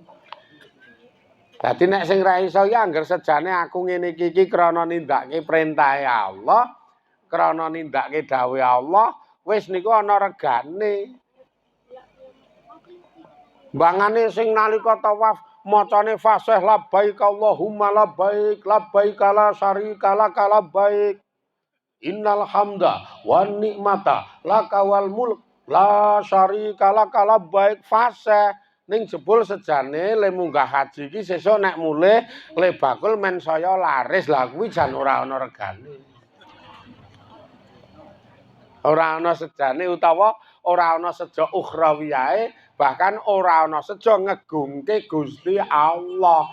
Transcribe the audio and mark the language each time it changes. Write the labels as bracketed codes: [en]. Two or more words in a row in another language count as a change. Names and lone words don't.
[jv] Dadi nek sing ra iso ya angger sejane aku ngene iki krana nindakake perintahe Allah, krana nindakake dawuhe Allah, wis niku ana regane. Bangane sing nalika tawaf macane fasih [ar] لبيك اللهم لبيك لبيك لا شريك لك لبيك. إن الحمد والنعمة لك والملك لا شريك لك لبيك fasih. [jv] Ning jebul sejane le munggah haji iki sesuk nek mulih le bakul men saya laris lah kuwi jan ora ana regane. Ora ana sejane utawa ora ana sejo ukhrawiyae, bahkan ora ana sejo ngegungke Gusti Allah.